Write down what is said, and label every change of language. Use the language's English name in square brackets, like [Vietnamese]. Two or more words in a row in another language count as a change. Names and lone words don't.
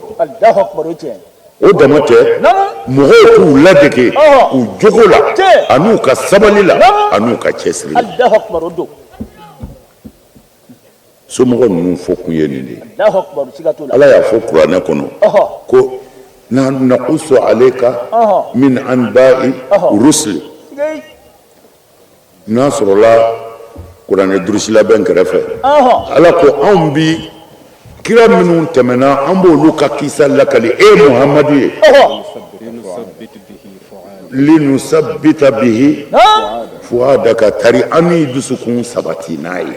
[Arabic] الله أكبر. [Bambara] O tiɲɛ. O dama tɛ mɔgɔw k'u ladege u jogo la an'u ka sabali la an'u ka cɛsiri la. [Arabic] الله أكبر. [Bambara] O don. Somɔgɔ ninnu fɔ kun ye nin de ye. [Arabic] الله أكبر. [Bambara] Siga t'o la. Ala y'a fɔ kuranɛ kɔnɔ ko [Arabic] نحن نقص عليك من أنباء الرسل. [Bambara] N'a sɔrɔla kuranɛ durusi labɛn kɛrɛfɛ Ala ko anw bi kira minnu tɛmɛna an b'olu ka kisa lakali e Muhamadu ye [Arabic] لنثبت به فؤادك [Bambara] tari an ni dusukun sabati n'a ye.